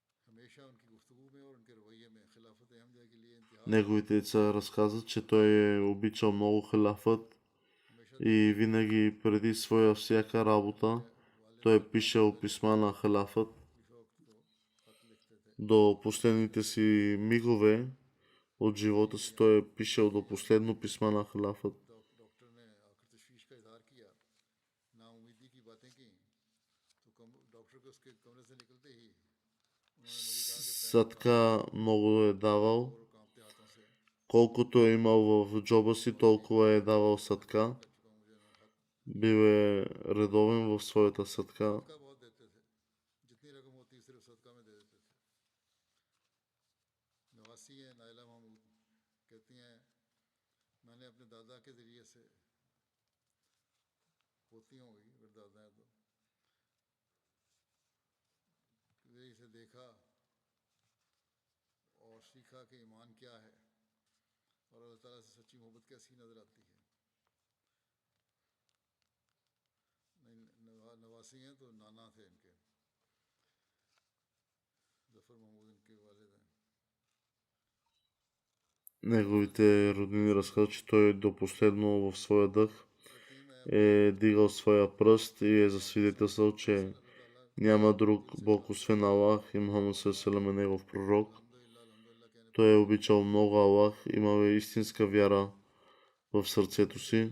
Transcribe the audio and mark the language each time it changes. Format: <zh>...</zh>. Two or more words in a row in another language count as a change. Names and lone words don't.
<ur>ہمیشہ ان کی گفتگو میں اور ان کے رویے میں خلافت احمدیہ کے لیے انتہا</ur> <bg>Неговите деца разказват, че той е обичал много халафът</bg> <ur>हमेशा</ur> <bg>и винаги преди своя всяка работа той е пишел писма на халафът</bg> <ur>خلیفہ وقت کو خط لکھتے تھے.</ur> <bg>до последните си мигове от живота си. Той е пишел до последно писма на халафът.</bg> <ur>ڈاکٹر نے آکر تشویش کا اظہار کیا، ناامیدی کی باتیں کی، تو ڈاکٹر کو اس کے کمرے سے نکلتے ہی انہوں نے مجھے کہا کہ</ur> <bg>Садка много е давал.</bg> <ur>اور کانپتے ہاتھوں سے</ur> <bg>Колкото е имал в джоба си, толкова е давал садка.</bg> <ur>کر چکا ہوں، مجھے نہ خط</ur> <bg>Бил е редовен в своята садка.</bg> <ur>کا بہت دیتے تھے، جتنی رقم ہوتی صرف صدقہ میں دے دیتے تھے. نواسی ہیں نائلہ محمود، کہتی ہیں میں نے اپنے دادا کے ذریعے سے، پوتی ہوں گی اگر دادا ہے تو، ذریعے سے دیکھا اور سیکھا کہ ایمان کیا ہے اور اللہ تعالیٰ سے سچی محبت کیسی نظر آتی ہے. نواسی ہیں تو نانا تھے ان کے، ظفر محمود ان کے والد ہیں.</ur> <bg>Неговите роднини разказват, че той до последно в своя дъх е дигал своя пръст и е засвидетелствал, че няма друг Бог освен Аллах и Мухаммад ﷺ е негов пророк. Той е обичал много Аллах, имал е истинска вяра в сърцето си.</bg>